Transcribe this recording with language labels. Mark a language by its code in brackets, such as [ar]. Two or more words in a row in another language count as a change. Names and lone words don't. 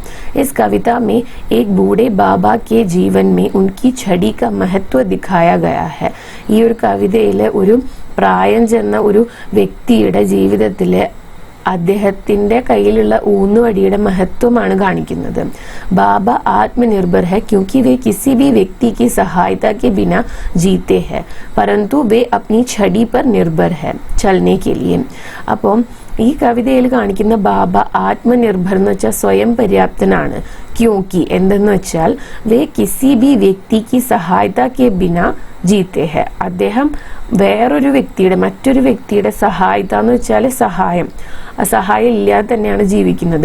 [hi] इस कविता में एक बूढ़े बाबा के जीवन में उनकी छड़ी का महत्व दिखाया गया है. [ml] ഈ ഒരു കവിതയിൽ ഒരു പ്രായം ചെന്ന ഒരു വ്യക്തിയുടെ ജീവിതത്തിലെ അദ്ദേഹത്തിന്റെ കയ്യിലുള്ള ഊന്നുവടിയുടെ മഹത്വമാണ് കാണിക്കുന്നത്. [hi] बाबा आत्मनिर्भर है क्योंकि वे किसी भी व्यक्ति की सहायता के बिना जीते हैं परंतु वे अपनी छड़ी पर निर्भर है चलने के लिए. [ml] അപ്പോൾ ഈ കവിതയിൽ കാണിക്കുന്ന [hi] बाबा आत्मनिर्भर [ml] എന്ന് വെച്ചാൽ സ്വയം പര്യാപ്തനാണ്. ക്യോങ്കി എന്തെന്ന് വെച്ചാൽ [hi] वे किसी भी व्यक्ति की सहायता के बिना जीते हैं, [ml] അദ്ദേഹം മറ്റൊരു വ്യക്തിയുടെ സഹായത എന്ന് വെച്ചാൽ സഹായം ഇല്ലാതെ തന്നെയാണ് ജീവിക്കുന്നത്.